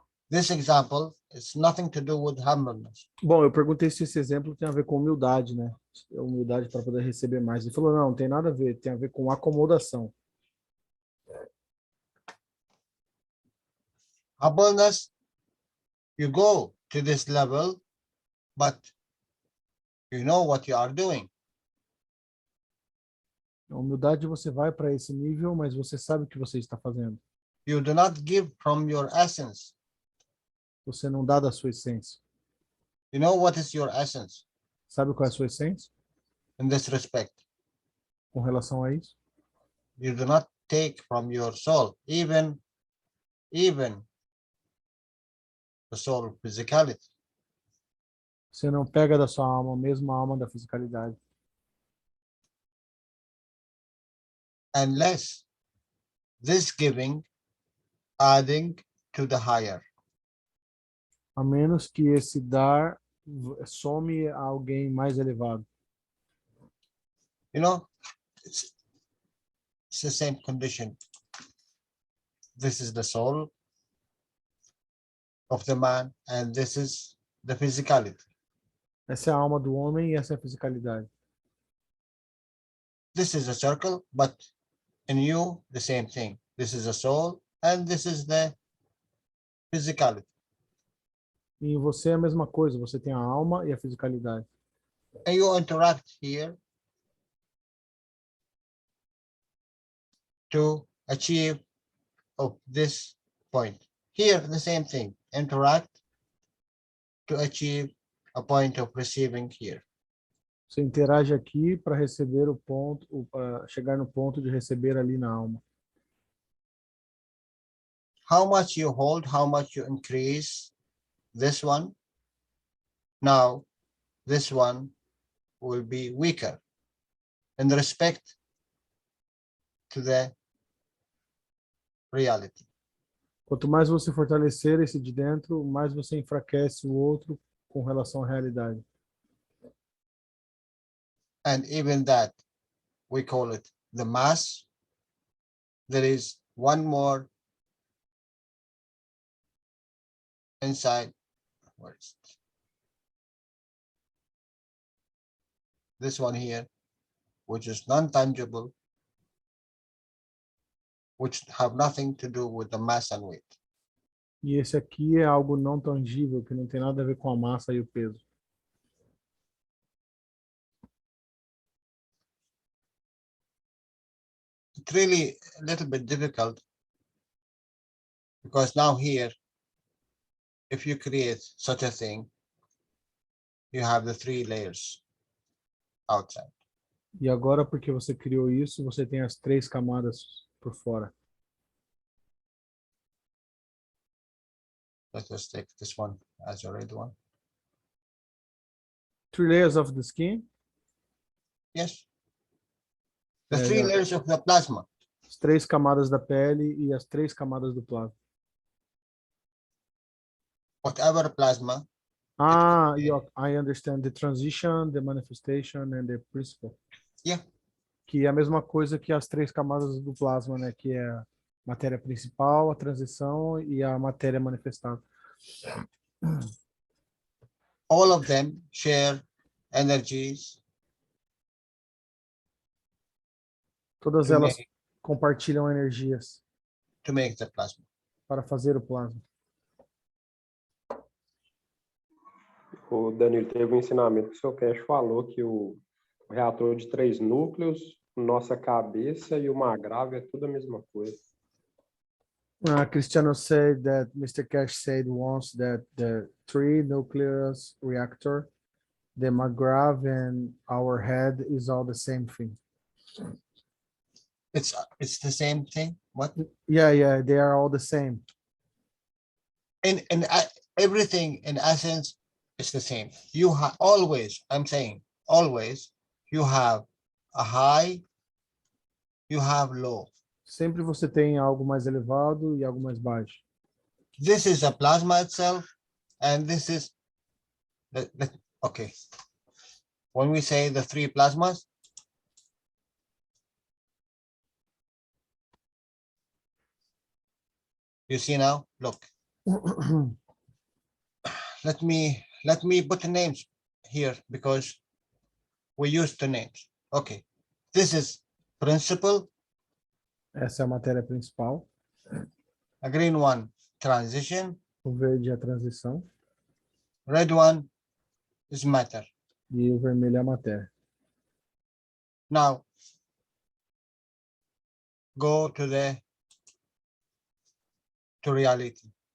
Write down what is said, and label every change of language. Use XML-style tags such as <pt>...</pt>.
<en>This example is nothing to do with humbleness.</en> <pt>Bom, eu perguntei se esse exemplo tem a ver com humildade, né? Humildade para poder receber mais. Ele falou, não tem nada a ver, tem a ver com acomodação.</pt> <en>Humbleness, you go to this level, but you know what you are doing.</en> <pt>A humildade, você vai para esse nível, mas você sabe o que você está fazendo.</pt> <en>You do not give from your essence.</en> <pt>Você não dá da sua essência.</pt> <en>You know what is your essence?</en> <pt>Sabe qual é a sua essência?</pt> <en>In this respect.</en> <pt>Com relação a isso?</pt> <en>You do not take from your soul, even the soul of physicality.</en> <pt>Você não pega da sua alma, mesmo a alma da fisicalidade.</pt> <en>Unless this giving adding to the higher.</en> <pt>A menos que esse dar some a alguém mais elevado.</pt> <en>You know, it's the same condition. This is the soul of the man, and this is the physicality.</en> <pt>Essa é a alma do homem e essa é a fisicalidade.</pt> <en>This is a circle, but in you, the same thing. This is a soul, and this is the physicality.</en> <pt>E em você é a mesma coisa, você tem a alma e a fisicalidade.</pt> <en>And you interact here to achieve of this point. Here, the same thing. Interact to achieve a point of receiving here.</en> <pt>Você interage aqui para receber o ponto, para chegar no ponto de receber ali na alma.</pt> <en>How much you hold, how much you increase this one. Now, this one will be weaker in respect to the reality.</en> <pt>Quanto mais você fortalecer esse de dentro, mais você enfraquece o outro com relação à realidade.</pt> <en>And even that, we call it the mass. There is one more inside. Where is it? this one here, which is non-tangible, which have nothing to do with the mass and weight.</en> <pt>E esse aqui é algo não tangível, que não tem nada a ver com a massa e o peso.</pt> <en>It's really a little bit difficult because now here, if you create such a thing, you have the 3 layers outside.</en> <pt>E agora, porque você criou isso, você tem as 3 camadas por fora.</pt> <en>Let's just take this one as a red one. 3 layers of the skin. Yes. The Yeah, 3 yeah. layers of the plasma.</en> <pt>As 3 camadas da pele e as 3 camadas do plasma.</pt> <en>Whatever plasma. Ah, I understand. The transition, the manifestation and the principle. Yeah.</en> <pt>Que é a mesma coisa que as 3 camadas do plasma, né? Que é a matéria principal, a transição e a matéria manifestada.</pt> <en>All of them share energies.</en> <pt>Todas</pt> <en>to</en> <pt>elas</pt> <en>make-</en> <pt>compartilham energias</pt> <en>to make the plasma.</en> <pt>para fazer o plasma. O Danilo, teve um ensinamento que o seu Cash falou que o reator de 3 núcleos, nossa cabeça e uma grave é tudo a mesma coisa.</pt> <en>Cristiano said that Mr. Cash said once that the 3 nucleus reactor, the McGrath and our head is all the same thing. It's the same thing. What? Yeah, they are all the same. And everything in essence is the same. You have always, I'm saying always, you have a high, you have low.</en> <pt>Sempre você tem algo mais elevado e algo mais baixo.</pt> <en>This is a plasma itself, and this is okay. When we say the 3 plasmas, you see now, look. Let me put the names here because we use the names. Okay, this is principal.</en> <pt>Essa é a matéria principal.</pt> <en>A green one, transition.</en> <pt>O verde é a transição.</pt> <en>Red one is matter.</en> <pt>E o vermelho é a matéria.</pt> <en>Now, go to reality.</en>